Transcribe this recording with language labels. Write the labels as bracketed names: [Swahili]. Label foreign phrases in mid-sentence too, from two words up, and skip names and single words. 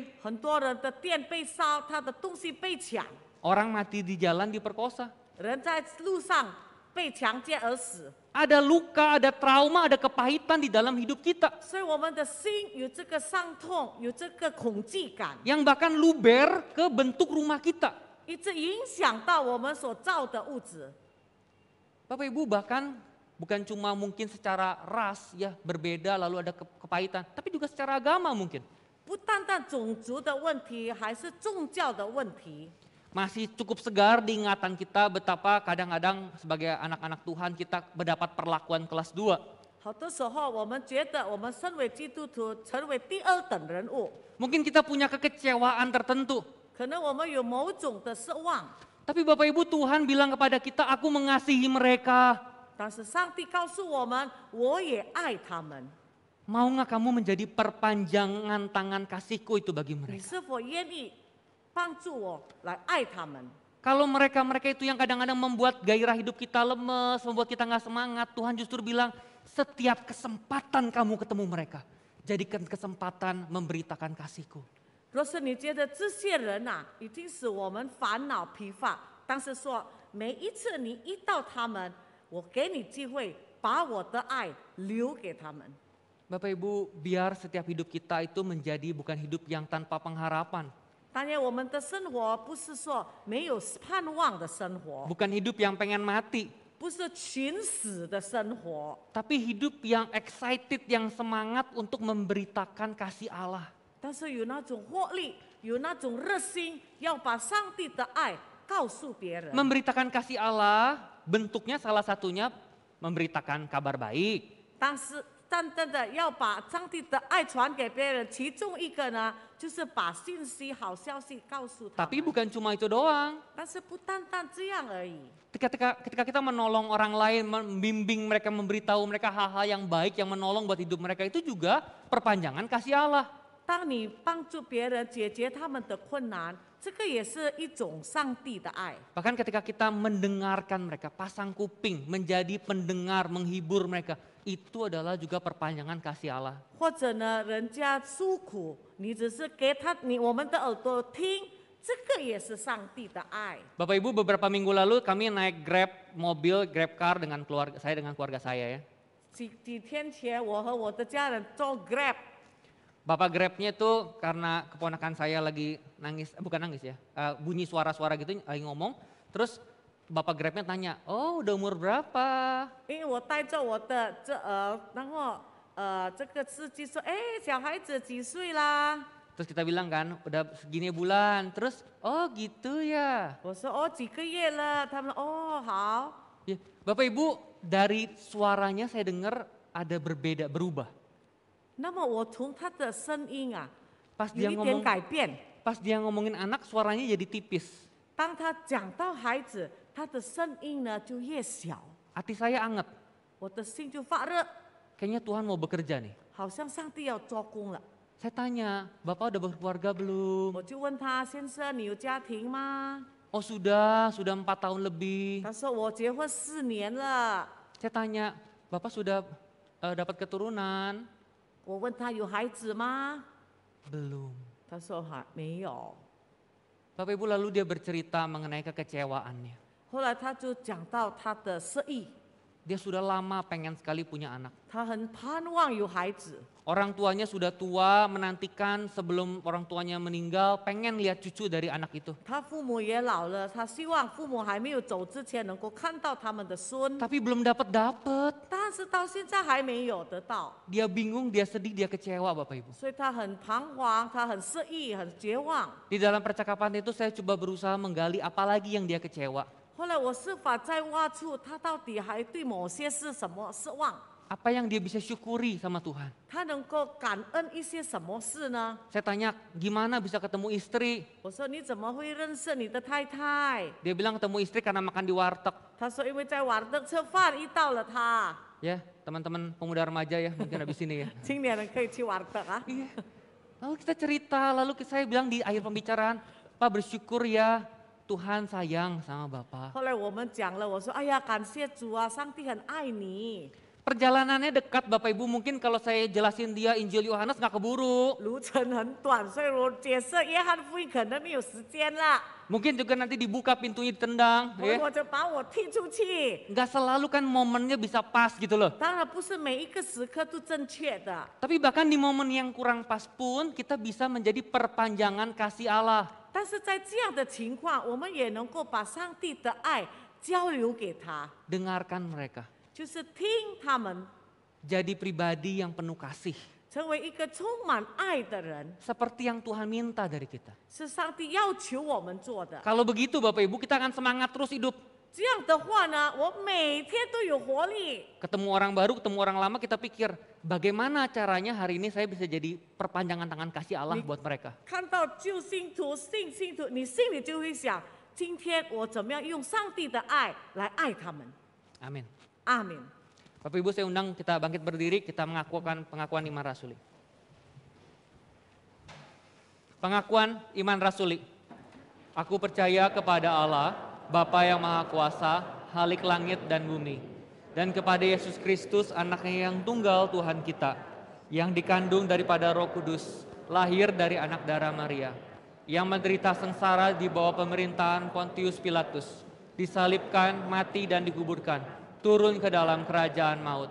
[Chinese] 很多人的店被烧，他的东西被抢， [Indonesian] Orang mati di jalan diperkosa. [Chinese] 人在路上被强奸而死。 [Indonesian] Ada luka, ada trauma, ada kepahitan di dalam hidup kita. [Chinese] 所以我们的心有这个伤痛，有这个恐惧感， [Indonesian] Yang bahkan luber ke bentuk rumah kita. [Chinese] 一直影响到我们所造的物质。 [Indonesian] Bapak Ibu bahkan bukan cuma mungkin secara ras ya berbeda lalu ada kepahitan. Tapi juga secara agama mungkin. [Chinese] 不单单种族的问题，还是宗教的问题。 [Indonesian] Masih cukup segar di ingatan kita betapa kadang-kadang sebagai anak-anak Tuhan kita mendapat perlakuan kelas 2. [Chinese] 好多时候，我们觉得我们身为基督徒，成为第二等人物， [Indonesian] Mungkin kita punya kekecewaan tertentu. [Chinese] 可能我们有某种的失望。 [Indonesian] Tapi Bapak Ibu Tuhan bilang kepada kita, aku mengasihi mereka. [Chinese] 但是上帝告诉我们，我也爱他们。 [Indonesian] Mau nggak kamu menjadi perpanjangan tangan kasihku itu bagi [Chinese] 你 [Indonesian] mereka? [Chinese] 是否愿意帮助我来爱他们？ [Indonesian] Kalau mereka-mereka itu yang kadang-kadang membuat gairah hidup kita lemes, membuat kita nggak semangat, Tuhan justru bilang, setiap kesempatan kamu ketemu mereka, jadikan kesempatan memberitakan kasihku. [Chinese] 若是你觉得这些人啊，已经使我们烦恼疲乏，但是说每一次你遇到他们，我给你机会，把我的爱留给他们。 [Indonesian] Bapak Ibu, biar setiap hidup kita itu menjadi bukan hidup yang tanpa pengharapan. [Chinese] 当然，我们的生活不是说没有盼望的生活， [Indonesian] Bukan hidup yang pengen mati. [Chinese] 不是寻死的生活， [Indonesian] Tapi hidup yang excited, yang semangat untuk memberitakan kasih Allah. [Chinese] 但是有那种活力，有那种热心，要把上帝的爱告诉别人。 [Indonesian] Memberitakan kasih Allah, bentuknya salah satunya memberitakan kabar baik. [Chinese] 但是真正的要把上帝的爱传给别人，其中一个呢，就是把信息、好消息告诉他 [Indonesian] Tapi [Chinese] 们。 [Indonesian] bukan cuma itu doang. [Chinese] 但是不单单这样而已。 [Indonesian] Ketika kita menolong orang lain, membimbing mereka, memberitahu mereka hal-hal yang baik, yang menolong buat hidup mereka, itu juga perpanjangan kasih Allah. [Chinese] 当你帮助别人解决他们的困难，这个也是一种上帝的爱。 [Indonesian] Bahkan ketika kita mendengarkan mereka, pasang kuping, menjadi pendengar, menghibur mereka, itu adalah juga perpanjangan kasih Allah. [Chinese] 或者呢，人家诉苦，你只是给我们的耳朵听，这个也是上帝的爱。 [Indonesian] Bapak Ibu, beberapa minggu lalu kami naik Grab mobil, Grab car dengan keluarga saya ya. [Chinese] 几天前，我和我的家人坐 Grab， [Indonesian] Bapak Grabnya tuh karena keponakan saya lagi nangis, bukan nangis ya, bunyi suara-suara gitu lagi ngomong. Terus Bapak Grabnya tanya, oh udah umur berapa? [Chinese] 因为我带着我的然后这个司机说，哎，小孩子几岁啦？ [Indonesian] Terus kita bilang kan, udah segini bulan. Terus, oh gitu ya. [Chinese] 我说哦，几个月了？他们哦好。 [Indonesian] Ya, Bapak Ibu, dari suaranya saya dengar ada berbeda, berubah. [Chinese] 那么我从他的声音啊， [Indonesian] Pas [Chinese] 有 [Indonesian] dia [Chinese] 一点 [Indonesian] ngomong, [Chinese] 改变。 [Indonesian] pas dia ngomongin anak, suaranya jadi tipis. [Chinese] 当他讲到孩子，他的声音呢就越小， [Indonesian] Hati saya anget, [Chinese] 我的心就发热， [Indonesian] kayaknya Tuhan mau bekerja nih. [Chinese] 好像上帝要做工了。 [Indonesian] Saya tanya, Bapak udah berkeluarga belum? [Chinese] 我就问他先生，你有家庭吗？ [Indonesian] Oh sudah 4 tahun lebih. [Chinese] 他说我结婚4年了。 [Indonesian] Saya tanya, Bapak sudah dapat keturunan? [Chinese] 我问他有孩子吗？ [Indonesian] Belum. [Chinese] 他说还没有。 [Indonesian] Bapak Ibu lalu dia bercerita mengenai kekecewaannya. [Chinese] 后来他就讲到他的失意， [Indonesian] Dia sudah lama pengen sekali punya anak. [Chinese] 他很盼望有孩子， [Indonesian] Orang tuanya sudah tua, menantikan sebelum orang tuanya meninggal, pengen lihat cucu dari anak itu. [Chinese] 他父母也老了，他希望父母还没有走之前能够看到他们的孙， [Indonesian] Tapi belum dapat. [Chinese] 但是到现在还没有得到， [Indonesian] Dia bingung, dia sedih, dia kecewa Bapak Ibu. [Chinese] 所以他很彷徨，他很失意，很绝望。 [Indonesian] Di dalam percakapan itu saya coba berusaha menggali apa lagi yang dia kecewa. [Chinese] 后来我是否在挖出他到底还对某些事什么失望？ [Indonesian] Apa yang dia bisa syukuri sama Tuhan. [Chinese] 他能够感恩一些什么事呢？ [Indonesian] Saya tanya, gimana bisa ketemu istri? [Chinese] 我说你怎么会认识你的太太？ [Indonesian] Dia bilang ketemu istri karena makan di warteg. [Chinese] 他说因为在瓦德吃饭遇到了他。 [Indonesian] Ya, teman-teman pemuda remaja ya, mungkin habis ini ya. [Chinese] 青年人可以去瓦德啊。 [Indonesian] Iya. Lalu kita cerita, lalu saya bilang di akhir pembicaraan, Pak bersyukur ya Tuhan sayang sama Bapak. [Chinese] 后来我们讲了，我说哎呀，感谢主啊，上帝很爱你。 [Indonesian] Perjalanannya dekat Bapak Ibu, mungkin kalau saya jelasin dia Injil Yohanes nggak keburu. [Chinese] 路程很短，所以我解释约翰福音可能没有时间了， [Indonesian] Mungkin juga nanti dibuka pintunya ditendang. [Chinese] 所以 [Indonesian] Ya. [Chinese] 我就把我踢出去。 [Indonesian] Nggak selalu kan momennya bisa pas gitu loh. [Chinese] 当然不是每一个时刻都正确的， [Indonesian] Tapi bahkan di momen yang kurang pas pun kita bisa menjadi perpanjangan kasih Allah. [Chinese] 但是在这样的情况，我们也能够把上帝的爱交流给他， [Indonesian] Dengarkan mereka. [Chinese] 就是听他们 [Indonesian] Jadi pribadi yang penuh kasih. [Chinese] 成为一个充满爱的人， [Indonesian] Seperti yang Tuhan minta dari kita. [Chinese] 是上帝要求我们做的。 [Indonesian] Kalau begitu Bapak Ibu kita akan semangat terus hidup. [Chinese] 这样的话呢，我每天都有活力。 [Indonesian] Ketemu orang baru, ketemu orang lama kita pikir bagaimana caranya hari ini saya bisa jadi perpanjangan tangan kasih Allah buat mereka. [Chinese] 看到旧信徒、信信徒，你心里就会想：今天我怎么样用上帝的爱来爱他们？ [Indonesian] Amin. [Chinese] 阿门。 [Indonesian] Bapak Ibu saya undang kita bangkit berdiri, kita mengakukan pengakuan iman rasuli. Pengakuan iman rasuli. Aku percaya kepada Allah, Bapa yang Maha Kuasa, Halik langit dan bumi. Dan kepada Yesus Kristus, anaknya yang tunggal Tuhan kita, yang dikandung daripada Roh Kudus, lahir dari anak darah Maria, yang menderita sengsara di bawah pemerintahan Pontius Pilatus, disalibkan, mati dan dikuburkan, turun ke dalam kerajaan maut.